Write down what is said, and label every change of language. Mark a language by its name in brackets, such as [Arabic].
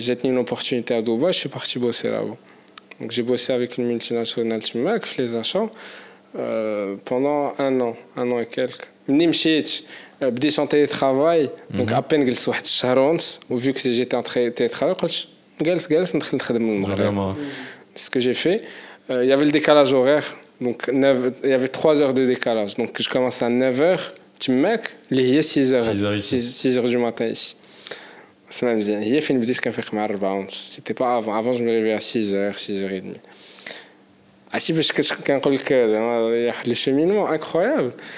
[French] J'ai tenu une opportunité à Dubaï, je suis parti bosser là-bas. Donc j'ai bossé avec une multinationale qui m'a fait les achats pendant un an et quelques. [Arabic] بديت [French] en télétravail donc à peine [Arabic] جلست واحد الشهر ونص و [French] vu que j'étais en télétravail [Arabic] قلت جالس ندخل نخدم من المغرب. [French] Ce que j'ai fait, il y avait le décalage horaire donc il y avait 3 heures de décalage donc je commence à 9h [Arabic] تماك اللي هي [French] 6h du matin ici. [Arabic] سمع مزيان هي فين بديت كنفيق مع 4 ونص. [French] C'était pas avant je me réveillais à 6h 6h30. [Arabic] عرفتي باش كنقول لك زعما واحد لو شيمينمون انكرويابل.